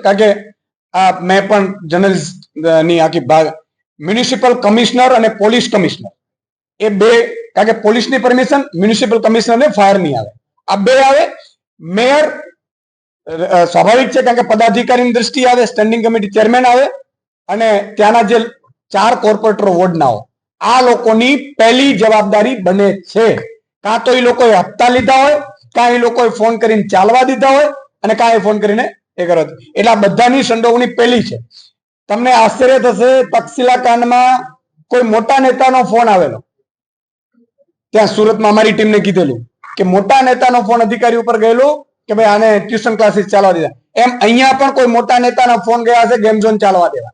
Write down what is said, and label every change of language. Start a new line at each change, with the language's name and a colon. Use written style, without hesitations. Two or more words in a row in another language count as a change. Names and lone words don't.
Gujarati: કારણ કે મૈં પણ જર્નલિસ્ટ ની આખી ભાગ
English: municipal commissioner
Gujarati: અને
English: police commissioner
Gujarati: એ બે, કારણ કે પોલીસ ની પરમિશન
English: municipal commissioner
Gujarati: ને ફાયર નહીં આવે, આ બે આવે। મેયર સ્વાભાવિક છે, કારણ કે પદાધિકારી દૃષ્ટિ આવે,
English: standing committee chairman
Gujarati: આવે અને ત્યાંના જે 4 કોર્પોરેટર વોર્ડના હો, આ લોકોની પહેલી જવાબદારી બને છે। કાં તો ઈ લોકોએ હપ્તા લીધા હોય, કાં ઈ લોકોએ ફોન કરીને ચાલવા દીધા હોય અને કાં એ ફોન કરીને એ કરો। એટલે આ બધાની સંડોવણી પહેલી છે। તમને આશ્ચર્ય થશે, તક્ષશિલા કાંડમાં કોઈ મોટા નેતાનો ફોન આવેલો, ત્યાં સુરતમાં અમારી ટીમને કીધેલું કે મોટા નેતાનો ફોન અધિકારી ઉપર ગયેલો કે ભાઈ આને
English: tuition classes
Gujarati: ચાલવા દીધા, એમ અહીંયા પણ કોઈ મોટા નેતાના ફોન ગયા છે
English: game zone
Gujarati: ચાલવા દેવા।